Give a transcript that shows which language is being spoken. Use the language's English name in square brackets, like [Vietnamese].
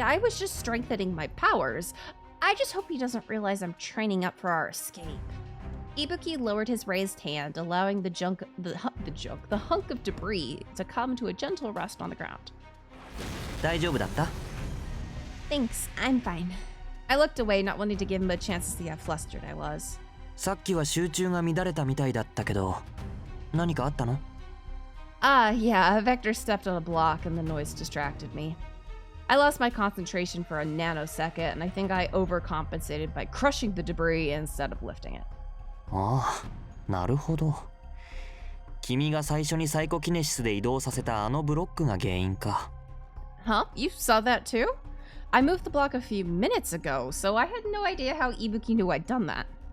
[English] I was just strengthening my powers. I just hope he doesn't realize I'm training up for our escape. Ibuki lowered his raised hand, allowing the hunk of debris to come to a gentle rest on the ground. [Japanese] 大丈夫だった? [English] Thanks, I'm fine. I looked away, not wanting to give him a chance to see how flustered I was. [Japanese] さっきは集中が乱れたみたいだったけど、何かあったの? [English] Yeah, a vector stepped on a block and the noise distracted me. I lost my concentration for a nanosecond, and I think I overcompensated by crushing the debris instead of lifting it. [Japanese] ああ、なるほど。君が最初にサイコキネシスで移動させたあのブロックが原因か。 [English] Huh? You saw that too? I moved the block a few minutes ago, so I had no idea how Ibuki knew I'd done that.